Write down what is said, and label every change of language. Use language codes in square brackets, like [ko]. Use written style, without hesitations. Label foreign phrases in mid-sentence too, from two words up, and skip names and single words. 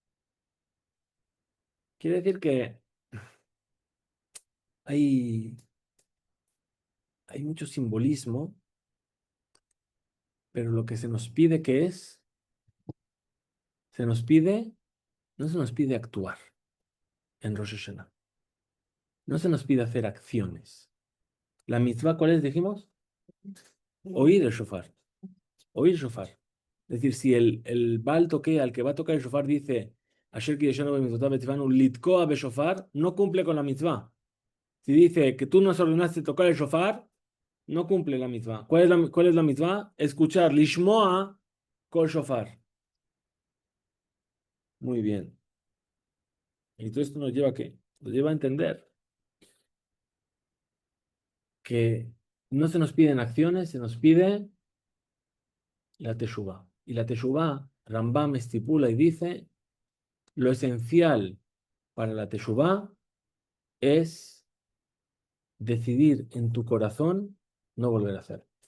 [es] Quiere decir que hay, hay mucho simbolismo, pero lo que se nos pide que es, se nos pide, no se nos pide actuar en Rosh Hashanah. No se nos pide hacer acciones. La mitzvah, ¿cuál es? Dijimos, oír el shofar. Oír el shofar. Es decir, si el Baal toquea, el que va a tocar el shofar, dice, [he] אשר כי ישנו במצוותיו וצונו לתקוע בשופר, [es] no cumple con la mitzvah. Si dice que tú nos ordenaste tocar el shofar, no cumple la mitzvah. ¿Cuál es la mitzvah? Escuchar, [he] לשמוע קול שופר. [es] Muy bien. Y todo esto nos lleva a qué? Nos lleva a entender que no se nos piden acciones, se nos pide la teshuvah. Y la teshuvah, Rambam estipula y dice, lo esencial para la teshuvah es decidir en tu corazón no volver a hacer.